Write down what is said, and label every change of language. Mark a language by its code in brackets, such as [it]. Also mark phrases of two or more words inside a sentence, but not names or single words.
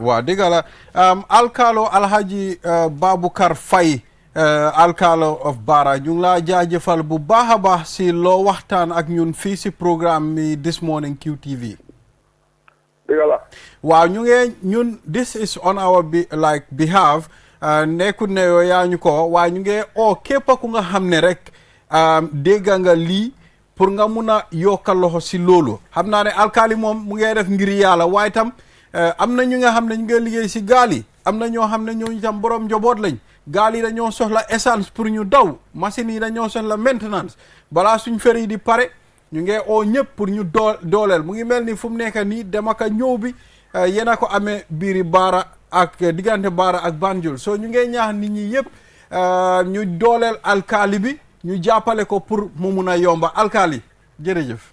[wo] waaw dëgg la alkaalo Alhaji Baboucarr Faye alkaalo of Barra ñu ngi laa jaajëfal bu baax a baax si loo waxtaan ak ñun fii si programme mi This Morning QTV. dëgg la. waaw ñu ngi ñun [en] this is on our behalf [wo] nekkul ne yow yaa ñu ko waaye ñu ngi képp ku nga xam ne rek dégg nga lii pour nga mun a yokkal loxo si loolu xam naa ne alkaali moom mu ngi def ngir yàlla waaye tam am na ñu nga xam ne ñu ngi liggéey si gaal yi am na ñoo xam ne ñooñu tam borom njaboot lañ gaal yi dañoo soxla essence pour ñu daw machine yi dañoo soxla maintenance balaa suñ ferry di pare ñu ngi ñëpp pour ñu dooleel mu ngi mel ni fu mu nekk nii dem ak ñëw bi yéen a ko amee biiri Barra ak diggante Barra ak Banjul so ñu ngi ñaax nit ñi yëpp ñu dooleel alkaali bi ñu jàppale ko pour mu mun a yomba alkaali jërëjëf.